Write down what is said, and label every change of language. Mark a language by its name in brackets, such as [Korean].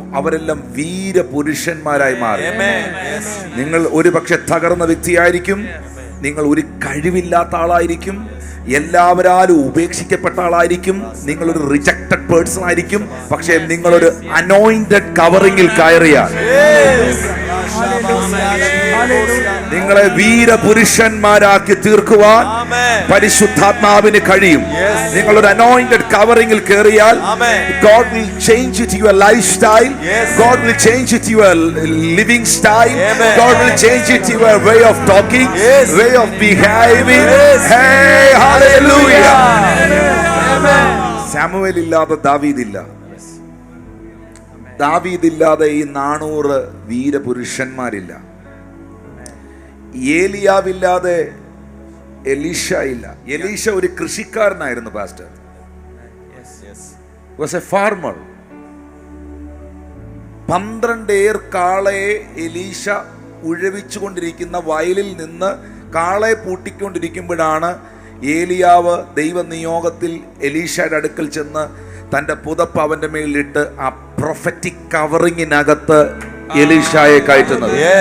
[Malayalam] അവരെല്ലാം വീരപുരുഷന്മാരായി മാറി. നിങ്ങൾ ഒരു പക്ഷെ തകർന്ന വ്യക്തിയായിരിക്കും, നിങ്ങൾ ഒരു കഴിവില്ലാത്ത ആളായിരിക്കും, എല്ലാവരാലും ഉപേക്ഷിക്കപ്പെട്ട ആളായിരിക്കും, നിങ്ങളൊരു [English] rejected person [Malayalam] ആയിരിക്കും. പക്ഷേ നിങ്ങളൊരു അനോയിന്റഡ് കവറിങ്ങിൽ കയറിയാൽ നിങ്ങളെ വീരപുരുഷന്മാരാക്കി തീർക്കുവാൻ പരിശുദ്ധാത്മാവിന് കഴിയും. നിങ്ങളൊരു അനോയിന്റഡ് കവറിങ്ങിൽ കയറിയാൽ [English] God will change it your lifestyle. God will change it your living style. God will change it your way of talking, way of behaving. Hey, hallelujah. [Malayalam] Samuel ഇല്ലാതെ ദാവീദില്ല. ദാവീദില്ലാതെ ഈ 400 വീരപുരുഷന്മാരില്ല. ഏലിയാവില്ലാതെ എലീഷ ഇല്ല. എലീഷ ഒരു കൃഷിക്കാരനായിരുന്നു. [English] Pastor was a farmer. [Malayalam] 12 ഏർ കാളയെ Elisha ഉഴവിച്ചുകൊണ്ടിരിക്കുന്ന വയലിൽ നിന്ന് കാളയെ പൂട്ടിക്കൊണ്ടിരിക്കുമ്പോഴാണ് ഏലിയാവ് ദൈവ നിയോഗത്തിൽ എലീഷയുടെ അടുക്കൽ ചെന്ന് തന്റെ പുതപ്പ് അവന്റെ മേലിട്ട് ആ പ്രൊഫറ്റിക് കവറിങ്ങിനകത്ത് എലീഷയെ കയറ്റുന്നത്.